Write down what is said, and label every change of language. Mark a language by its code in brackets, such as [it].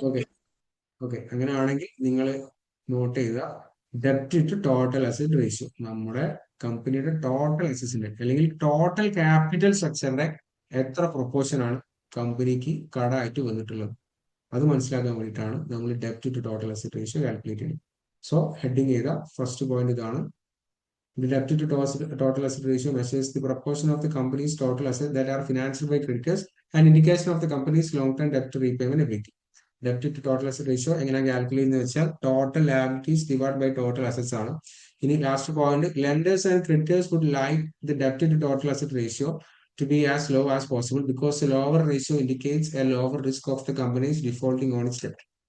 [ml] Okay, okay, അങ്ങനെയാണെങ്കിൽ നിങ്ങൾ not ചെയ്ത ഡെപ്റ്റ് ടു ടോട്ടൽ അസറ്റ് റേഷ്യോ നമ്മുടെ കമ്പനിയുടെ ടോട്ടൽ അസറ്റ്സിന്റെ അല്ലെങ്കിൽ ടോട്ടൽ ക്യാപിറ്റൽ സ്ട്രക്ചറിന്റെ എത്ര പ്രൊപ്പോർഷൻ ആണ് കമ്പനിക്ക് കടമായിട്ട് വന്നിട്ടുള്ളത്, അത് മനസ്സിലാക്കാൻ വേണ്ടിയിട്ടാണ് നമ്മൾ ഡെപ്റ്റ് to total asset ratio calculate ചെയ്യുന്നത്. സോ ഹെഡിങ് ചെയ്ത ഫസ്റ്റ് പോയിന്റ് ഇതാണ്. [en] The debt to total asset ratio measures the proportion of the company's total assets that are financed by creditors and indication of the company's long-term debt to repayment ability. [ml] Debt to total asset ratio എങ്ങനെ calculate ചെയ്യുന്നത് വെച്ചാൽ total liabilities divide by total assets ആണ്. [en] ഇനി last point, lenders and creditors would like the ഡെപ്റ്റ് to total asset ratio to be as low as possible because a lower ratio indicates a lower risk of the company's defaulting on its debt.